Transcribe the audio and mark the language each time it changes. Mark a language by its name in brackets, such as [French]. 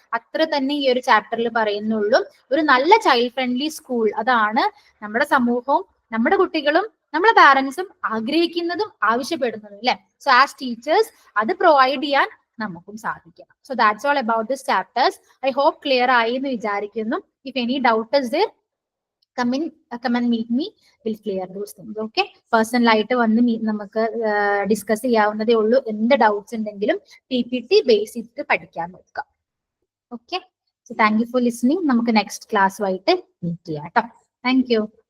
[Malayalam] അത്ര തന്നെ ഈ ഒരു ചാപ്റ്ററിൽ പറയുന്നുള്ളൂ. ഒരു നല്ല ചൈൽഡ് ഫ്രണ്ട്ലി സ്കൂൾ, അതാണ് നമ്മുടെ സമൂഹവും നമ്മുടെ കുട്ടികളും നമ്മുടെ പാരന്റ്സും ആഗ്രഹിക്കുന്നതും ആവശ്യപ്പെടുന്നതും അല്ലെ. സോ ആസ് ടീച്ചേഴ്സ് അത് പ്രൊവൈഡ് ചെയ്യാൻ നമുക്കും സാധിക്കണം. [English] So that's all about this chapters. I hope clear [Malayalam] ആയി എന്ന് വിചാരിക്കുന്നു. [English] If any doubt is there, come and meet me, will clear those things. [Malayalam] Okay, പേഴ്സണലായിട്ട് വന്ന് നമുക്ക് ഡിസ്കസ് ചെയ്യാവുന്നതേ ഉള്ളൂ. എന്ത് ഡൗട്ട്സ് ഉണ്ടെങ്കിലും PPT ബേസിക് പഠിക്കാൻ നോക്കാം. [English] Okay, so thank you for listening. [Malayalam] നമുക്ക് നെക്സ്റ്റ് ക്ലാസ്സുമായിട്ട് മീറ്റ് ചെയ്യാം കേട്ടോ. [English] Thank you.